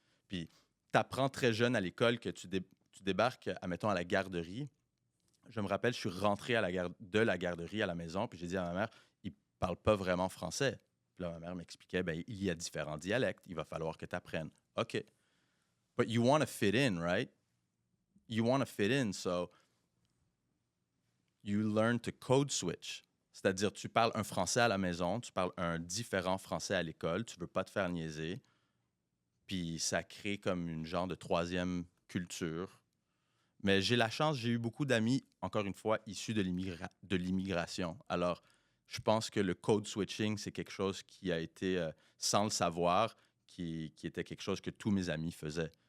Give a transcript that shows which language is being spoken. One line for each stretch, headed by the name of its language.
French: Puis, tu apprends très jeune à l'école que tu débarques, admettons, à la garderie. Je me rappelle, je suis rentré de la garderie à la maison, puis j'ai dit à ma mère, ils ne parlent pas vraiment français. Puis là, ma mère m'expliquait, ben, il y a différents dialectes, il va falloir que tu apprennes. OK.
English: But you want to fit in, right? You want to fit in, so you learn to code switch.
French: C'est-à-dire, tu parles un français à la maison, tu parles un différent français à l'école, tu veux pas te faire niaiser. Puis ça crée comme une genre de troisième culture. Mais j'ai la chance, j'ai eu beaucoup d'amis, encore une fois, issus de l'immigration. Alors, je pense que le code switching, c'est quelque chose qui a été, sans le savoir, qui était quelque chose que tous mes amis faisaient.